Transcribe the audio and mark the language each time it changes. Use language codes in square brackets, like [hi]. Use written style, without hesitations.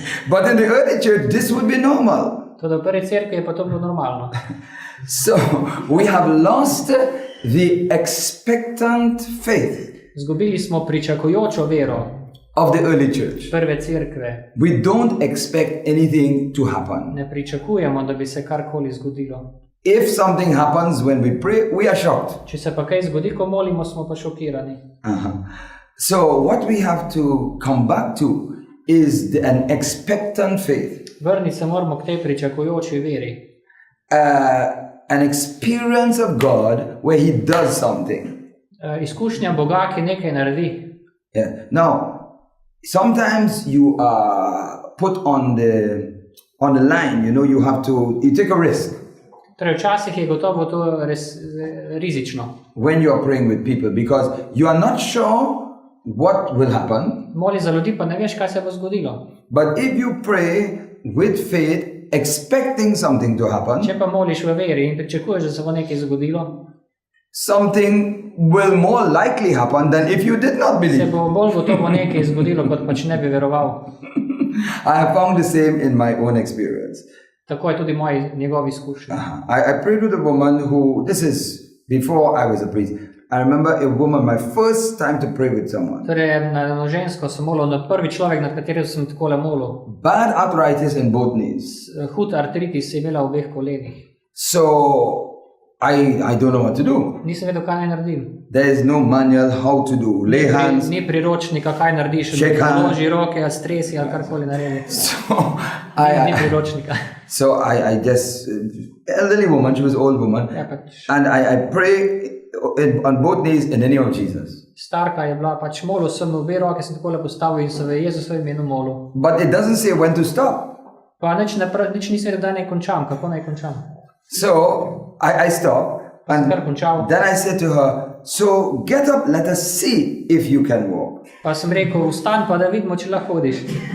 [en] But in the early church, this would be normal. [sl] Toda v prvi cerkvi je pa to bilo normalno. [en] So we have lost the expectant faith [sl] Zgubili smo pričakujočo vero [en] of the early church. [sl] prve cerkve. [en] We don't expect anything to happen. [sl] Ne pričakujemo, da bi se karkoli zgodilo. [en] If something happens when we pray, we are shocked. [sl] Če se pa kaj zgodi, ko molimo, smo pa šokirani. [en] So what we have to come back to is an expectant faith. [sl] Vrniti se moramo k tej pričakujoči veri. [en] An experience of God where He does something. [sl] Izkušnja Boga, ki nekaj naredi. [en] Yeah. Now, sometimes you are put on the line. You take a risk. [sl] Torej, včasih je gotovo to res rizično. [en] When you are praying with people, because you are not sure what will happen. [sl] Moli za ljudi, pa ne veš, kaj se bo zgodilo. [en] But if you pray with faith, expecting something to happen, [sl] Če pa moliš v veri in pričakuješ, da se bo nekaj zgodilo, [en] something will more likely happen than if you did not [sl] se [en] believe. [sl] bo bolj gotovo nekaj zgodilo, kot pač ne bi veroval. [en] I have found the same in my own experience. [sl] Tako je tudi njegovi izkušnji. [en] I prayed with a woman this is before I was a priest. I remember a woman, my first time to pray with someone. [sl] Torej, na eno žensko sem molil, na prvi človek, nad katerim sem takole molil. [en] Bad arthritis in both knees. [sl] Hud artritis je imela v obeh kolenih. [en] So I don't know what to do. [sl] Nisem vedel, kaj naj naredim. [en] There is no manual how to do. Lay hands. [sl] Ni priročnika, kaj narediš, [en] Shake hand. [sl] loži roke, stresi ali karkoli naredi. Ni priročnika. [en] So I just, elderly woman, she was an old woman, [sl] Ja, pač, [en] and I pray on both knees in the name of Jesus. [sl] starka je bila, pač molil sem, obe roke sem takole postavil in sem v Jezusovem imenu molil. [en] But it doesn't say when to stop. [sl] Pa nič nisem vedel, da naj končam, kako naj končam. [en] So I stopped, and [sl] Kar končal. [en] then I said to her, so get up, let us see if you can walk. [sl] Pa sem rekel, vstan pa da vidimo, če lahko hodiš.